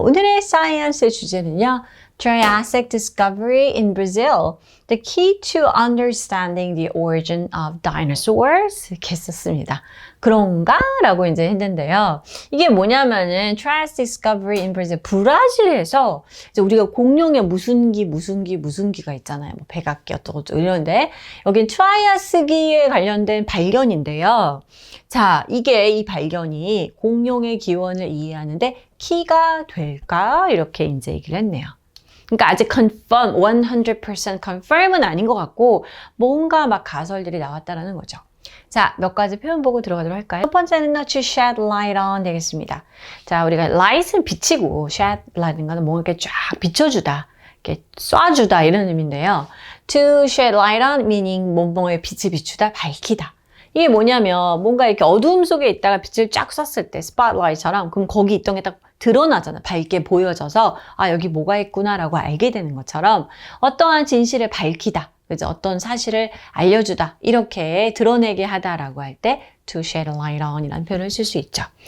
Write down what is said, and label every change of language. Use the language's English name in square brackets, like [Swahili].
[Korean] 오늘의 사이언스 주제는요. [English] Triassic discovery in Brazil. The key to understanding the origin of dinosaurs. [Korean] 이렇게 썼습니다. 그런가? 라고 이제 했는데요. 이게 뭐냐면은 [English] Triassic discovery in Brazil. [Korean] 브라질에서 이제 우리가 공룡의 무슨 기가 있잖아요. 뭐 백악기 어쩌고 이러는데 여긴 트라이아스기에 관련된 발견인데요. 자, 이 발견이 공룡의 기원을 이해하는데 키가 될까? 이렇게 이제 얘기를 했네요. 그러니까 아직 confirm, 100% confirm은 아닌 것 같고 뭔가 막 가설들이 나왔다라는 거죠. 자, 몇 가지 표현 보고 들어가도록 할까요? 첫 번째는요, [English] to shed light on [Korean] 되겠습니다. 자, 우리가 light은 비치고 shed light인 거는 뭔가 이렇게 쫙 비춰주다, 이렇게 쏴주다 이런 의미인데요. [English] to shed light on [Korean] meaning 뭔가에 빛을 비추다, 밝히다. 이게 뭐냐면 뭔가 이렇게 어두움 속에 있다가 빛을 쫙 쐈을 때 스팟라이트처럼 그럼 거기 있던 게 딱 드러나잖아. 밝게 보여져서 아 여기 뭐가 있구나라고 알게 되는 것처럼 어떠한 진실을 밝히다. 그죠? 어떤 사실을 알려주다. 이렇게 드러내게 하다라고 할 때 [English] to shed a light on [Korean] 이라는 표현을 쓸 수 있죠.